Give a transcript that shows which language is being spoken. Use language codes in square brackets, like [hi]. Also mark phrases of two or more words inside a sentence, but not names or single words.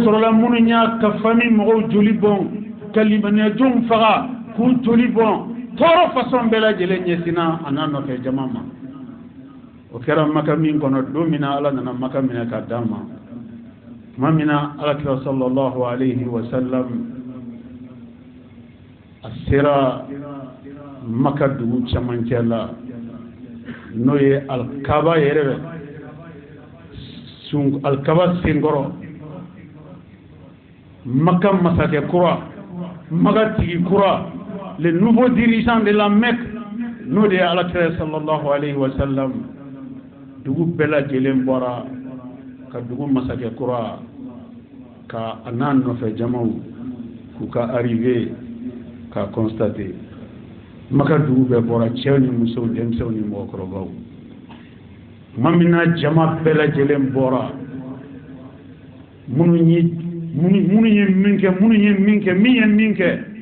[bm] sɔrɔla minnu y'a ka fami mɔgɔw joli bɔn ka limaniyadenw faga k'u joli bɔn tɔɔrɔ façon bɛɛ lajɛlen ɲɛsinna a n'a nɔfɛ jama ma o kɛra maka min kɔnɔ don min na ala nana maka minɛ ka d'a ma tuma min na alakira [ar] صلى الله عليه وسلم [bm] a sera maka dugu camancɛ la n'o ye alikaba yɛrɛ alikaba senkɔrɔ maka masakɛ kura maka tigi kura [fr] le nouveau dirigeant de la Mecque [bm] n'o de ye alakira [ar] صلى الله عليه وسلم [bm] dugu bɛɛ lajɛlen bɔra ka dugu masakɛ kura ka a n'a nɔfɛ jamaw k'u ka arrivé ka constater maka dugu bɛɛ bɔra cɛw ni musow denmisɛnw ni mɔgɔkɔrɔbaw tuma min na jama bɛɛ lajɛlen bɔra minnu ye min kɛ